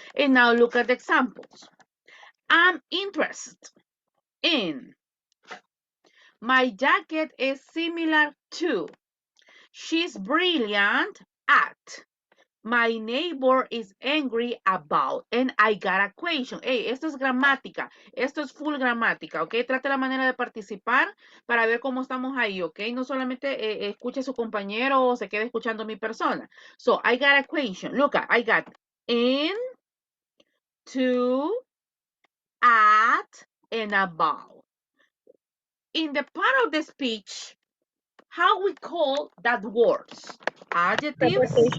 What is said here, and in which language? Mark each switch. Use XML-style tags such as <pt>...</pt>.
<en>And now look at the examples. I'm interested in. My jacket is similar to. She's brilliant at. My neighbor is angry about, and I got a question.</en> <es>Hey, esto es gramática, esto es full gramática, ¿ok? Trate la manera de participar para ver cómo estamos ahí, ¿ok? No solamente escuche a su compañero o se quede escuchando a mi persona.</es> <en>So, I got a question. Look, I got in, to, at, and about. In the part of the speech, how we call that words? Adjectives,</en>